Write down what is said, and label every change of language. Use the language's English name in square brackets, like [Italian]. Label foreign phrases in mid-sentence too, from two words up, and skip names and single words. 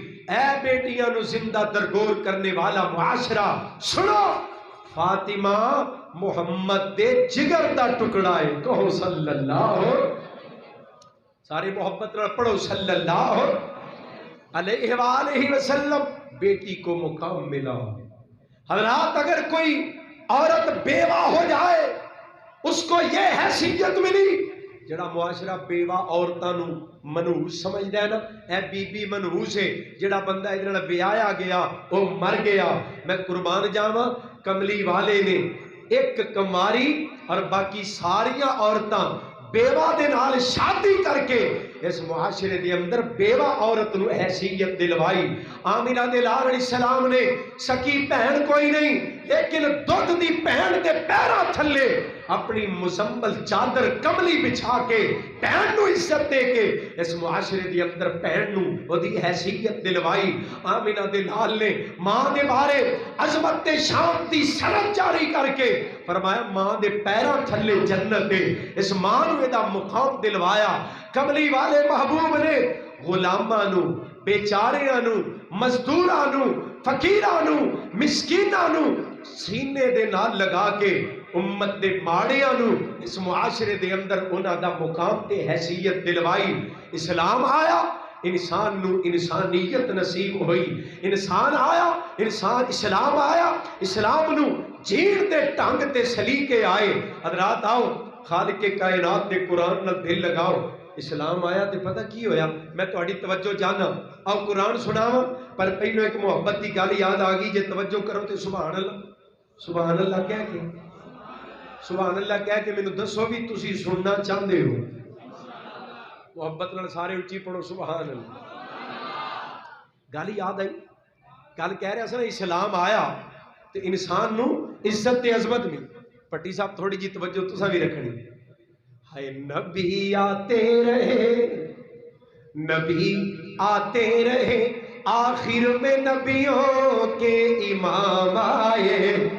[Punjabi] اے بیٹیاں نو زندہ درگور کرنے والا معاشرہ سنو، فاطمہ محمد دے جگر دا ٹکڑا ہے، کہو [Arabic] صلی اللہ، [Punjabi] سارے محبت نال پڑھو [Arabic] صلی اللہ علیہ وآلہ وسلم۔ [Urdu] بیٹی کو مقام ملا۔ حضرات اگر کوئی عورت بیوہ ہو جائے اس کو یہ حیثیت ملی، [Punjabi] جڑا معاشرہ بیوہ عورتاں نو منحوس سمجھدا ہے نا، اے بی بی منحوس ہے، جڑا بندہ ادھر نال بیایا گیا وہ مر گیا۔ میں قربان جاواں، کملی والے نے ایک کماری اور باقی ساریاں عورتاں بیوہ دے نال شادی کر کے اس معاشرے دے اندر بیوہ عورت نو حیثیت دلوائی۔ آمینہ دے لال علیہ السلام نے سکی بہن کوئی نہیں، لیکن دودھ دی بہن دے پیراں تھلے اپنی مزمل چادر کملی بچھا کے بہن نو عزت دے کے اس معاشرے دے اندر بہن نو وہ دی حیثیت دلوائی۔ آمینہ دے لال نے ماں دے بارے عظمت شان دی سند جاری کر کے فرمایا ماں دے پیراں تھلے جنت دے، اس ماں نو دا مقام دلوایا۔ کملی والے محبوب نے غلاماں نو، بیچاریاں نو، مزدوراں نو، فقیراں نو، مسکیناں نو سینے دے نال لگا کے امت دے ماڑیاں نو اس معاشرے دے اندر انہاں دا مقام تے حیثیت دلوائی۔ اسلام آیا، انسان نو انسانیت نصیب ہوئی، انسان آیا، انسان اسلام آیا، اسلام نو جین دے ٹنگ تے سلیقے آئے۔ حضرات آؤ خالق کائنات دے قرآن نال دل لگاؤ۔ اسلام آیا تے پتہ کی ہویا، میں تہاڈی توجہ جانا، آؤ قرآن سناواں، پر پہلو ایک محبت دی گل یاد آ گئی، جے توجہ کرو تے [Arabic] سبحان اللہ، سبحان اللہ [Punjabi] کہہ کے، [Arabic] سبحان اللہ [Punjabi] کہہ کے مینوں دسو بھی تسی سننا چاہندے ہو؟ محبت نال سارے اچھی پڑھو [Arabic] سبحان اللہ۔ [Punjabi] گل یاد آئی، گل کہہ رہا سا نا اسلام آیا تے انسان نو عزت تے عظمت ملی۔ پٹی صاحب تھوڑی جی توجہ تساں بھی رکھنی۔ [Urdu] ہائے نبی آتے رہے، نبی آتے رہے، آخر میں نبیوں کے امام آئے۔